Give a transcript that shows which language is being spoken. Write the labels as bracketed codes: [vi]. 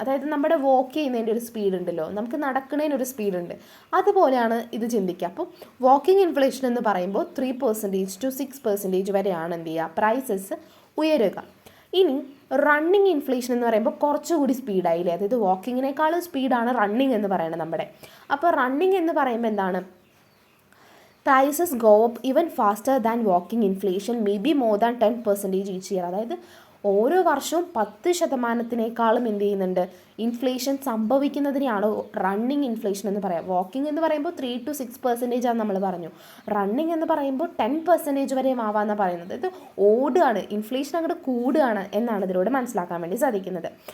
[ml] അതായത് നമ്മുടെ വാക്ക് ചെയ്യുന്നതിൻ്റെ ഒരു സ്പീഡ് ഉണ്ടല്ലോ, നമുക്ക് നടക്കുന്നതിനൊരു സ്പീഡുണ്ട്, അതുപോലെയാണ് ഇത് ചിന്തിക്കുക. അപ്പോൾ വാക്കിംഗ് ഇൻഫ്ലേഷൻ എന്ന് പറയുമ്പോൾ 3% to 6% വരെയാണ് എന്ത് ചെയ്യുക, പ്രൈസസ് ഉയരുക. ഇനി റണ്ണിങ് ഇൻഫ്ലേഷൻ എന്ന് പറയുമ്പോൾ കുറച്ചുകൂടി സ്പീഡായില്ലേ, അതായത് വാക്കിങ്ങിനേക്കാളും സ്പീഡാണ് റണ്ണിങ് എന്ന് പറയുന്നത് നമ്മുടെ. അപ്പോൾ റണ്ണിങ് എന്ന് പറയുമ്പോൾ എന്താണ്, [en] prices go up even faster than walking inflation, maybe more than 10% each year. [ml] അതായത് ഓരോ വർഷവും 10%-നേക്കാളും എന്ത് ചെയ്യുന്നുണ്ട്, ഇൻഫ്ലേഷൻ സംഭവിക്കുന്നതിനെയാണ് റണ്ണിങ് ഇൻഫ്ലേഷൻ എന്ന് പറയാം. വാക്കിംഗ് എന്ന് പറയുമ്പോൾ 3 to 6% ആണ് നമ്മൾ പറഞ്ഞു. റണ്ണിങ് എന്ന് പറയുമ്പോൾ 10% വരെ ആവാമെന്നാണ് പറയുന്നത്. ഇത് ഓടുകയാണ്, ഇൻഫ്ലേഷൻ അങ്ങോട്ട് കൂടുകയാണ് എന്നാണ് ഇതിലൂടെ മനസ്സിലാക്കാൻ വേണ്ടി സാധിക്കുന്നത്.